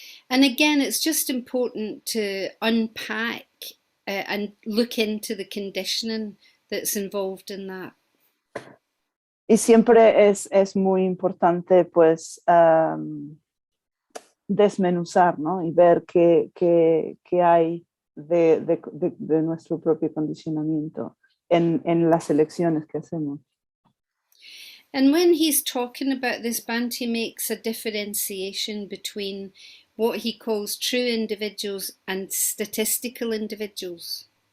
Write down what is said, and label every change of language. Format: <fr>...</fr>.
<en>And again, it's just important to unpack and look into the conditioning that's involved in that.</en> <es>Y siempre es muy importante, pues, desmenuzar, ¿no? Y ver qué hay de nuestro propio condicionamiento en las elecciones que hacemos.</es> <en>And when he's talking about this, Banti makes a differentiation between what he calls true individuals and statistical individuals.</en>